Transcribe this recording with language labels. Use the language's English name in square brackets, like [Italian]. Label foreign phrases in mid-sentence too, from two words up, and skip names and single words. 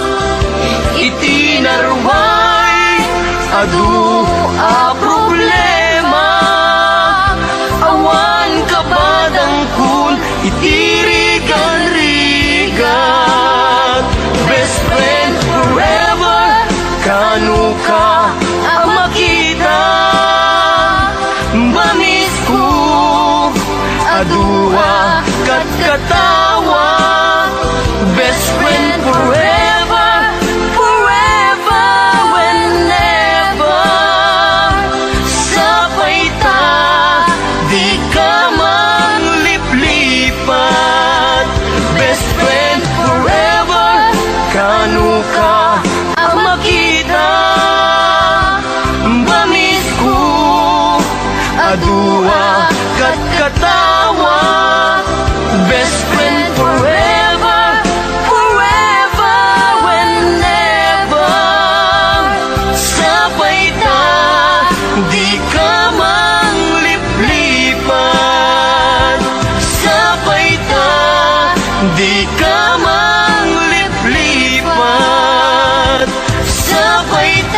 [Iloko] Iti narway adu a problema, awan kabadang kun itirigan-rigat. [English] Best friend forever, [Iloko] kanu ka ang makita. Bamis ko adua kat katawa. [English] Best friend forever, forever, whenever. [Iloko] Sabay ta, di ka mangliplipat. [English] Best friend forever, [Iloko] kanu ka ang makita. Bamis ko adua kat katawa. [English] Best friend forever, forever, whenever. [Iloko] Sabay ta, di ka mangliplipat. Sabay ta, di ka mangliplipat. Sabay